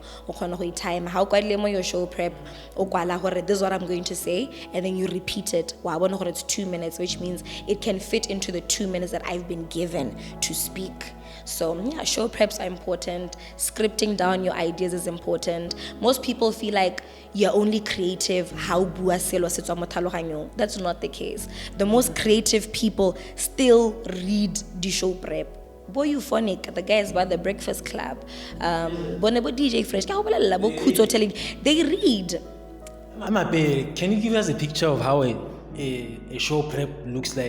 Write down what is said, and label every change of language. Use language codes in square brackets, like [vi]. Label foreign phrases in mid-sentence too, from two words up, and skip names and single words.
[en] How your show prep, this is what I'm going to say, and then you repeat it. It's 2 minutes, which means it can fit into the 2 minutes that I've been given to speak. So show preps are important. Scripting down your ideas is important. Most people feel like you're only creating creative how [tn] bua selo se tswa mo tlhaloganyong. [en] That's not the case. The most creative people still read the show prep. Bo Euphonic, the guys by the Breakfast Club, Bonebo DJ Fresh, they read. Amape, can you give us a picture of how a show prep looks like?